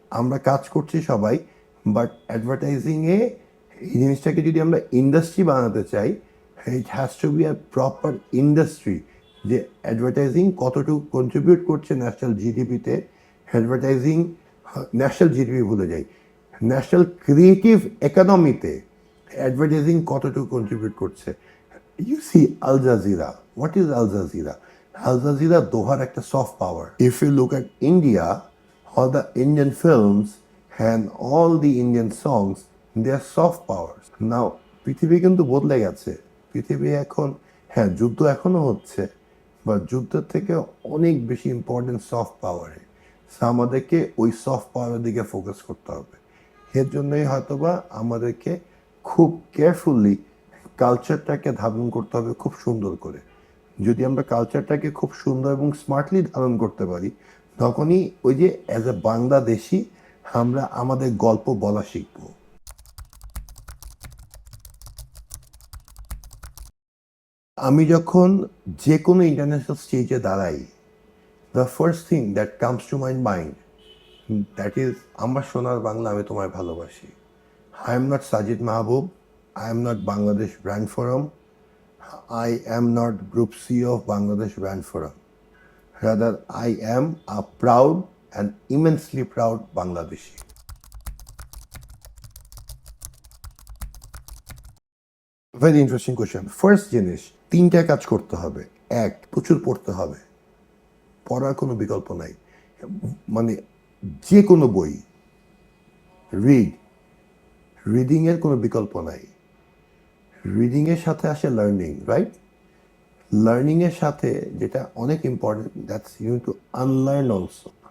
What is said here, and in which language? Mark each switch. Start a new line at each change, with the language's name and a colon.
Bangla: আমরা কাজ করছি সবাই, বাট অ্যাডভার্টাইজিংয়ে এই জিনিসটাকে যদি আমরা ইন্ডাস্ট্রি বানাতে চাই,
English: It has to be a proper industry.
Bangla: যে অ্যাডভার্টাইজিং কতটুকু কন্ট্রিবিউট করছে ন্যাশনাল জিডিপিতে, অ্যাডভার্টাইজিং ন্যাশনাল জিডিপি ভুলে যাই, ন্যাশনাল ক্রিয়েটিভ ইকোনমিতে অ্যাডভার্টাইজিং কতটুকু কন্ট্রিবিউট করছে।
English: You see Al Jazeera. What is Al Jazeera? Al Jazeera Dohar একটা soft power. If you look at India, all the Indian films and all the Indian songs, they are soft powers.
Bangla: Now, পৃথিবী কিন্তু বদলে গেছে। পৃথিবী এখন, হ্যাঁ যুদ্ধ এখনো হচ্ছে, বা যুদ্ধের থেকে অনেক বেশি ইম্পর্টেন্ট সফট পাওয়ারে। আমাদেরকে ওই সফট পাওয়ারের দিকে ফোকাস করতে হবে। এর জন্যই হয়তোবা আমাদেরকে খুব কেয়ারফুলি কালচারটাকে ধারণ করতে হবে, খুব সুন্দর করে। যদি আমরা কালচারটাকে খুব সুন্দর এবং স্মার্টলি ধারণ করতে পারি, তখনই ওই যে অ্যাজ এ বাংলাদেশি আমরা আমাদের গল্প বলা শিখব। আমি যখন যে কোনো ইন্টারন্যাশনাল স্টেজে দাঁড়াই,
English: the first thing that comes to my mind, that is
Bangla: আমার সোনার বাংলা, আমি তোমায় ভালোবাসি।
English: I am not Sajid Mahbub, I am not Bangladesh Brand Forum, I am not Group C of Bangladesh Brand Forum. Rather, I am a proud and immensely proud Bangladeshi. Very interesting question.
Bangla: First জিনিস, তিনটা কাজ করতে হবে। এক, প্রচুর পড়তে হবে, পড়ার কোনো বিকল্প নাই। মানে যে কোনো বই, রিডিংয়ের কোনো বিকল্প নাই। রিডিংয়ের সাথে আসে লার্নিং, রাইট? লার্নিংয়ের সাথে যেটা অনেক important,
English: That's you to unlearn also.